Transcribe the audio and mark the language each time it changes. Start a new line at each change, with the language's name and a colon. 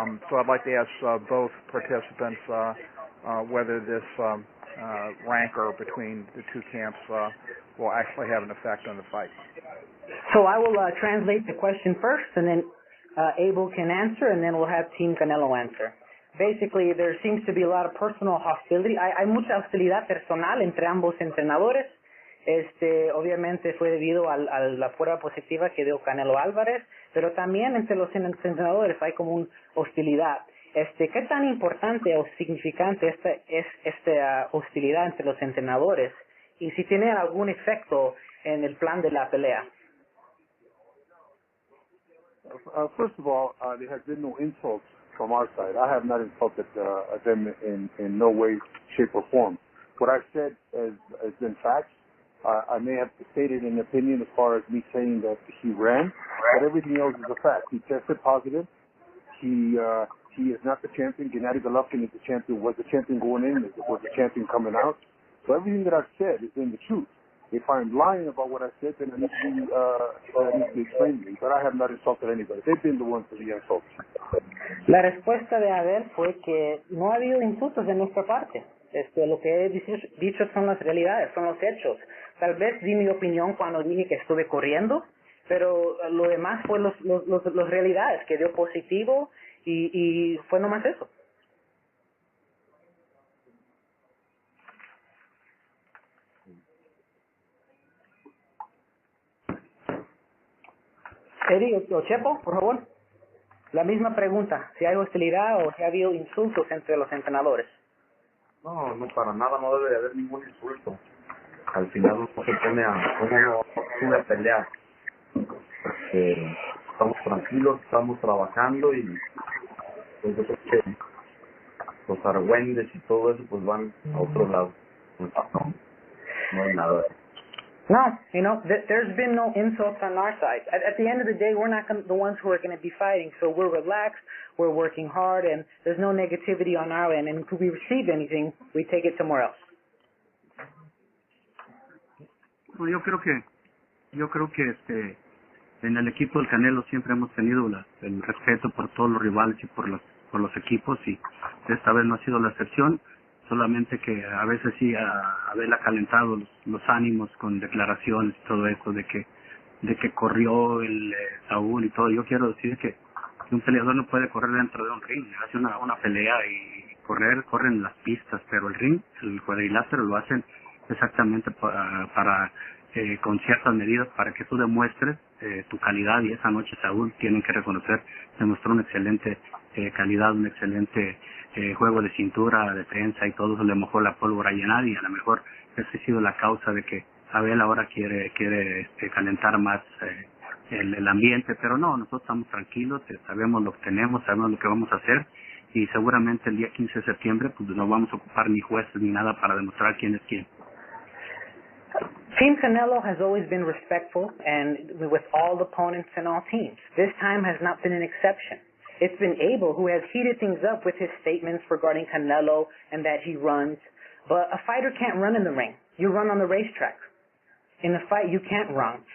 English: So I'd like to ask both participants whether this rancor between the two camps will actually have an effect on the fight. So I will translate the question first, and then Abel can answer, and then we'll have Team Canelo answer. Basically, there seems to be a lot of personal hostility.
Spanish: Hay mucha hostilidad personal entre ambos entrenadores. Obviamente fue debido a la prueba positiva que dio Canelo Alvarez, pero también entre los entrenadores hay como una hostilidad. ¿Qué tan importante o significante es esta hostilidad entre los entrenadores? Y si tiene algún efecto en el plan de la pelea.
English: First of all, there has been no insults from our side. I have not insulted them in no way, shape, or form. What I've said has been facts. I may have stated an opinion as far as me saying that he ran, but everything else is a fact. He tested positive. He is not the champion. Gennady Golovkin is the champion, was the champion going in, was the champion coming out. So everything that I've said is in the truth. If I'm lying about what I said, then I need to explain to me. But I have not insulted anybody. They've been the ones to be insulted.
Spanish: La respuesta de Abel fue que no ha habido insultos de nuestra parte. Lo que he dicho son las realidades, son los hechos. Tal vez di mi opinión cuando dije que estuve corriendo, pero lo demás fue las realidades, que dio positivo y fue nomás eso. Eddie o Chepo, por favor. La misma pregunta, si hay hostilidad o si ha habido insultos entre los entrenadores. No, para nada, no debe de haber ningún insulto. Al final uno se pone a pelear. Estamos tranquilos, estamos trabajando y pues yo creo que los argüendes y todo eso pues van a otro lado. No hay nada.
English: No, there's been no insults on our side. At the end of the day, we're not the ones who are going to be fighting, so we're relaxed, we're working hard, and there's no negativity on our end. And if we receive anything, we take it somewhere else.
Spanish: Bueno, yo creo que en el equipo del Canelo siempre hemos tenido el respeto por todos los rivales y por los equipos, y esta vez no ha sido la excepción. Solamente que a veces sí Abel ha calentado los ánimos con declaraciones y todo eso de que corrió el Saúl y todo. Yo quiero decir que un peleador no puede correr dentro de un ring, hace una pelea y corren las pistas, pero el ring, el cuadrilátero lo hacen exactamente para con ciertas medidas para que tú demuestres tu calidad, y esa noche Saúl, tienen que reconocer, demostró una excelente calidad, un excelente juego de cintura, defensa y todo eso, le mojó la pólvora a Gennady, y a lo mejor esa ha sido la causa de que Abel ahora quiere calentar más el ambiente, pero no, nosotros estamos tranquilos, sabemos lo que tenemos, sabemos lo que vamos a hacer, y seguramente el día 15 de septiembre pues no vamos a ocupar ni jueces ni nada para demostrar quién es quién.
English: Team Canelo has always been respectful and with all opponents and all teams. This time has not been an exception. It's been Abel who has heated things up with his statements regarding Canelo and that he runs. But a fighter can't run in the ring. You run on the racetrack. In a fight, you can't run.